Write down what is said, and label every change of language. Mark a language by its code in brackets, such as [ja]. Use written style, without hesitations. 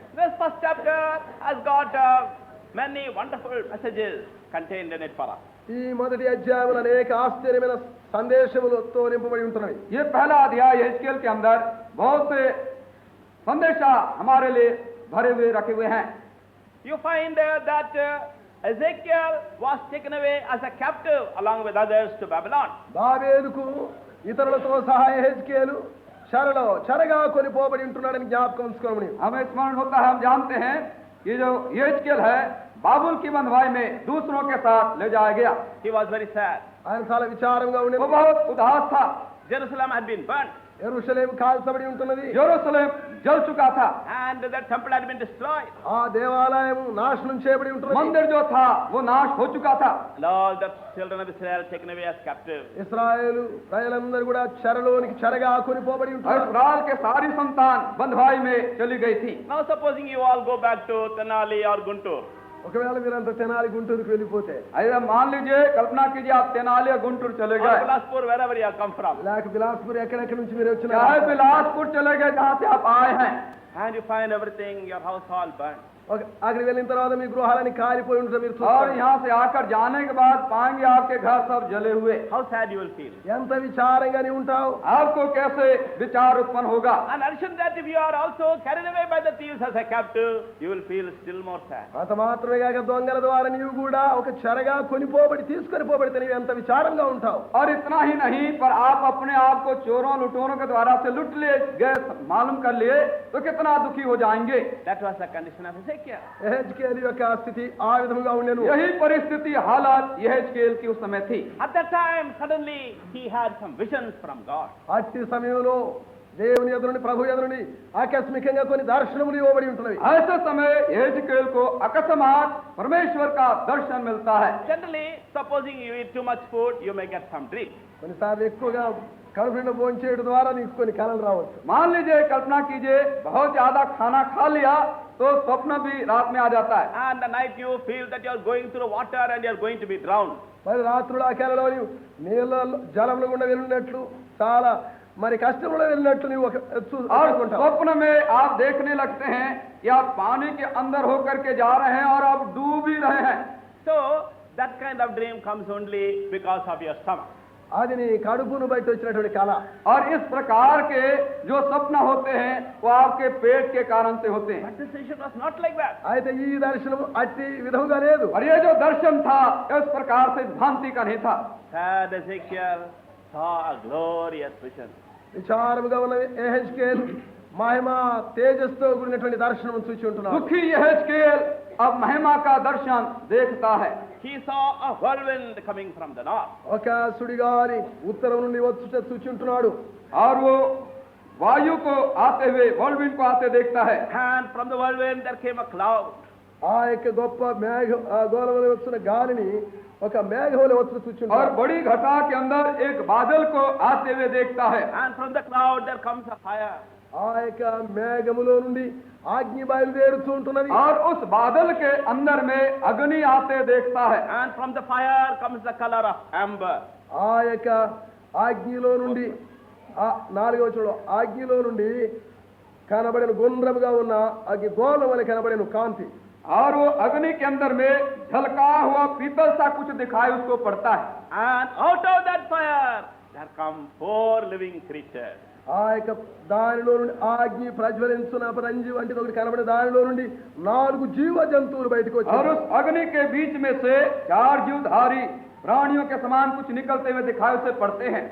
[en] This first chapter has got many wonderful messages contained in it for us. [te] ఈ మొదటి అధ్యాయంలో అనేక ఆశ్చర్యమైన సందేశములతో నింపబడి ఉంటున్నవి. [hi] ये पहला अध्याय यहेजकेल के अंदर बहुत से संदेशा हमारे लिए भरे हुए रखे हुए हैं. [en] You find that Ezekiel was taken away as a captive along with others to Babylon. [te] దావీదుకు ఇతరులతో సహా ఎహెజ్కేలు చెరగా కొనిపోబడి ఉంటున్నాడని జ్ఞాపకం ఉంచుకోమని. [hi] हमें स्मरण होता है, हम जानते हैं कि जो यहेजकेल है बाबुल की बंधुआई में दूसरों के साथ ले जाया गया. [en] He was very sad. [te] ఆయన చాలా విచారంగా [hi] वो [te] ఉండేది. [hi] बहुत उदास था. [en] Jerusalem had been burnt [te] యెరూషలేము కాల్చబడి ఉంటున్నది. [hi] यरूशलेम जल चुका था. [en] and the temple had been destroyed. [te] ఆ దేవాలయము నాశనం చేయబడి ఉంటున్నది. [hi] मंदिर जो था वो नाश हो चुका था. [en] And all the children of Israel taken away as captives. [te] ఇశ్రాయేలు ప్రజలందరూ కూడా చెరగా కొనిపోబడి [hi] और [te] ఉంటున్నారు. [hi] इस्राएल के सारी संतान बंधुआई में चली गई थी. [en] Now supposing you all go back to Tenali or Guntur. [te] ఒకవేళ మీరంతా తెనాలి గుంటూరుకు వెళ్ళిపోతే, [hi] अरे मान लीजिए, कल्पना कीजिए आप तेनाली या गुंटूर चले [en] Or [hi] गए, [en] Bilaspur, wherever you have come from. [te] లేక బిలాస్పూర్ ఎక్కడెక్కడి నుంచి మీరు వచ్చిన, [hi] चाहे बिलासपुर चले गए जहाँ से आप आए हैं, [en] And you find everything, your house all burnt. [te] అక్కడికి వెళ్ళిన తర్వాత మీ గృహాలని కాలిపోయి ఉంటుంది. మీరు [hi] और [te] చూస్తారు. [hi] यहाँ से आकर जाने के बाद पाएंगे आपके घर सब जले हुए. [en] How sad you will feel. [te] ఎంత విచారంగా నీ ఉంటావు. [hi] आपको कैसे विचार उत्पन्न होगा. [en] And addition that if you are also carried away by the thieves as a captive, you will feel still more sad. [te] అంత మాత్రమే కాక దొంగల ద్వారా నీవు కూడా ఒక చెరగా కొనిపోబడి తీసుకొని పోబడితే నీవు ఎంత విచారంగా ఉంటావు. [hi] और इतना ही नहीं, पर आप अपने आप को चोरों लुटेरों के द्वारा से लूट लिए गए मालूम कर लिए तो कितना दुखी हो जाएंगे। [en] That was the condition of Ezekiel. [te] యెహెజ్కేలు యొక్క స్థితి ఆ విధముగా ఉండెను. [hi] यही परिस्थिति हालात यहेजकेल की उस समय थी। [en] At that time, suddenly he had some visions from God. [te] అట్టి సమయంలో దేవుని ఎదురుని ప్రభు ఎదురుని ఆకస్మికంగా కొన్ని దర్శనములు ఇవ్వబడి ఉంటున్నవి. [hi] ऐसे समय यहेजकेल को अकस्मात परमेश्वर का दर्शन मिलता है। [en] Generally, supposing you eat too much food, you may get some dreams. [te] కొన్నిసార్లు ఎక్కువగా కడుపు నిండా భోజనం చేయడం ద్వారా నీకు కొన్ని కళలు రావచ్చు. [hi] मान लीजिए, कल्पना कीजिए, बहुत ज्यादा खाना खा लिया तो स्वप्न भी रात में आ जाता है। [en] And the night you feel that you are going through water and you are going to be drowned. [te] మరి రాత్రులు ఆ కళలో నీవు నీళ్ళ జలముల గుండా వెళ్ళినట్లు చాలా మరి కష్టంలో వెళ్ళినట్లు నీవు [hi] और स्वप्न में आप देखने लगते हैं कि आप पानी के अंदर होकर के जा रहे हैं और आप डूब ही रहे हैं। [en] So, that kind of dream comes only because of your stomach. [te] అది నీ కడుపును బయట వచ్చినటువంటి కళ. [hi] और इस प्रकार के जो सपना होते हैं वो आपके पेट के कारण से होते हैं। [en] But this vision was not like that. [te] అయితే ఈ దర్శనం అట్టి విధముగా లేదు. [hi] और ये जो दर्शन था इस प्रकार से भ्रांति का नहीं था। [en] Sad Ezekiel saw a glorious vision. [te] విచారముగా ఉన్న యెహెజ్కేలు మహిమ తేజస్తో కూడినటువంటి దర్శనం చూచి ఉంటున్నాడు. [hi] दुखी यहेजकेल अब महिमा का दर्शन देखता है। [en] He saw a whirlwind coming from the north. [te] ఒక సుడిగాలి ఉత్తరం నుండి వచ్చుట చూచి ఉంటున్నాడు. [hi] और वो वायु को आते हुए वर्ल्डविंड को आते देखता है। [en] And from the whirlwind there came a cloud. [te] ఆ యొక్క గొప్ప మేఘం ఆ గోళంలో వస్తున్న గాలిని ఒక మేఘంలో వచ్చుట చూచి [hi] और [te] ఉంటున్నాడు. [hi] बड़ी घटा के अंदर एक बादल को आते हुए देखता है। [en] And from the cloud there comes a fire. [te] ఆ యొక్క మేఘములో నుండి అగ్ని బయలుదేరుతూ ఉంటున్నది. [hi] और उस बादल के अंदर में अग्नि आते देखता है। [en] And from the fire comes the color of amber. [te] ఆ యొక్క అగ్నిలో నుండి ఆ 4వ వచనంలో అగ్నిలో నుండి కనబడిన గుండ్రముగా ఉన్న అగ్ని గోళం వలె కనబడిన కాంతి. [hi] और वो अग्नि के अंदर में झलका हुआ पीतल सा कुछ दिखाई उसको पड़ता है। [en] And out of that fire there come 4 living creatures. [te] ఆ యొక్క దానిలో నుండి ఆ అగ్ని ప్రజ్వలించున్న పరంజి వంటిది ఒకటి కనబడే దానిలో నుండి 4 జీవ జంతువులు బయటకు [hi] और [te] వచ్చాయి. [hi] उस अग्नि के बीच में से 4 जीवधारी प्राणियों के समान कुछ निकलते हुए दिखाई उसे पड़ते हैं।